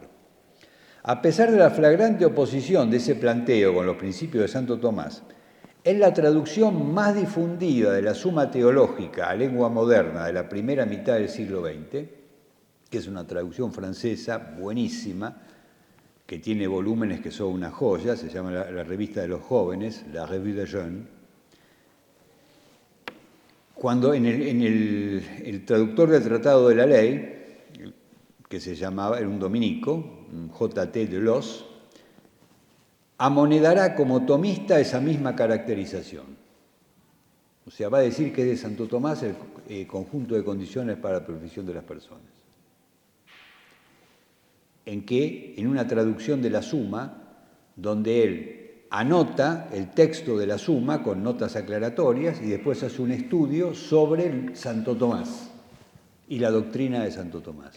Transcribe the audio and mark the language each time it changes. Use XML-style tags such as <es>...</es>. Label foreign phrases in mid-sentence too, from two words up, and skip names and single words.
<es>A pesar de la flagrante oposición de ese planteo con los principios de Santo Tomás, es la traducción más difundida de la Suma Teológica a lengua moderna de la primera mitad del siglo XX, que es una traducción francesa buenísima, que tiene volúmenes que son una joya, se llama la Revista de los Jóvenes, la Revue des Jeunes. Cuando en el traductor del Tratado de la Ley, que se llamaba, era un dominico, J.T. Delos, amonedará como tomista esa misma caracterización. O sea, va a decir que es de Santo Tomás el conjunto de condiciones para la perfección de las personas. En que, en una traducción de la Suma, donde él anota el texto de la Suma con notas aclaratorias y después hace un estudio sobre Santo Tomás y la doctrina de Santo Tomás.</es>